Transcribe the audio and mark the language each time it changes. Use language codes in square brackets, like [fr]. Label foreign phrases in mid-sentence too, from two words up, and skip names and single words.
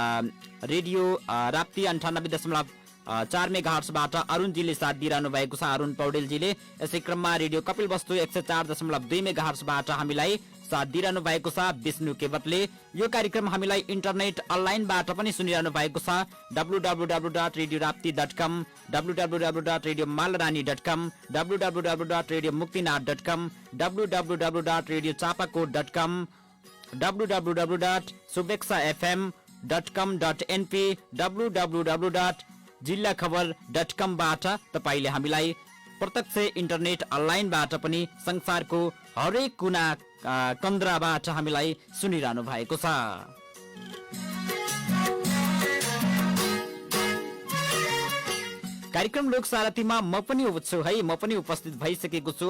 [ne] यसै क्रममा रेडियो राप्ती 4 मेगाहर्ट्जबाट अरुणजीले साथ दिइरहनु भएको छ, अरुण पौडेलजीले। यसै क्रममा रेडियो कपिल वस्तु 104.2 मेगाहर्ट्जबाट हामीलाई साथ दिइरहनु भएको छ विष्णु केवटले। यो कार्यक्रम हामीलाई इन्टरनेट अनलाइनबाट पनि सुनिरहनु भएको छ www.radiorapti.com, www.radiomalrani.com, www.radiomuktinath.com, www.radiochapakot.com, www.subexafm.com.np, www.जिल्लाखबर.com बाट तपाईले हामीलाई प्रत्यक्ष इन्टरनेट अनलाइनबाट पनि संसारको हरेक कुना कन्द्राबाट हामीलाई सुनिरहनु भएको छ। कार्यक्रम लोक सारथीमा म पनि छु है, म पनि उपस्थित भइसकेको छु।